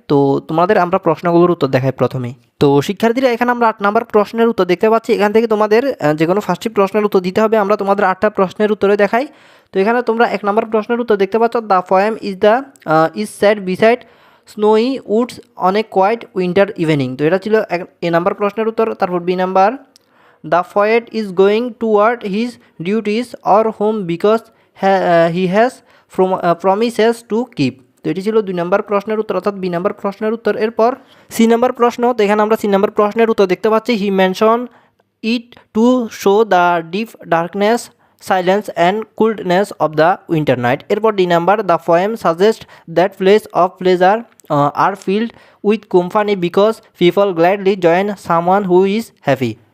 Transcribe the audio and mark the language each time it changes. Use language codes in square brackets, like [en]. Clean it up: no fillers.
[bn] তো তোমাদের আমরা প্রশ্নগুলোর উত্তর দেখাই প্রথমে। তো শিক্ষার্থীরা এখানে আমরা 8 নাম্বার প্রশ্নের উত্তর দেখতে পাচ্ছি। এখান থেকে তোমাদের যে কোনো 5টি প্রশ্নের উত্তর দিতে হবে। আমরা তোমাদের 8টা প্রশ্নের উত্তরে দেখাই। তো এখানে তোমরা 1 নাম্বার প্রশ্নের উত্তর দেখতে পাচ্ছ [en] The poem is set beside snowy woods on a quiet winter evening. [bn] তো এটা ছিল এ নাম্বার প্রশ্নের উত্তর। তারপর B number [en] The poet is going toward his duties or home because he has promises to keep। [bn] তো এটি ছিল 2 নম্বর প্রশ্নের উত্তর, অর্থাৎ বি নাম্বার প্রশ্নের উত্তর। এরপর সি নাম্বার প্রশ্ন। তো এখানে আমরা সি নাম্বার প্রশ্নের উত্তর দেখতে পাচ্ছি [en] He mention it to show the deep darkness silence and coolness of the winter night. [bn] এরপর D number [en] The poem suggest that place of pleasure are filled with company because people gladly join someone who is happy.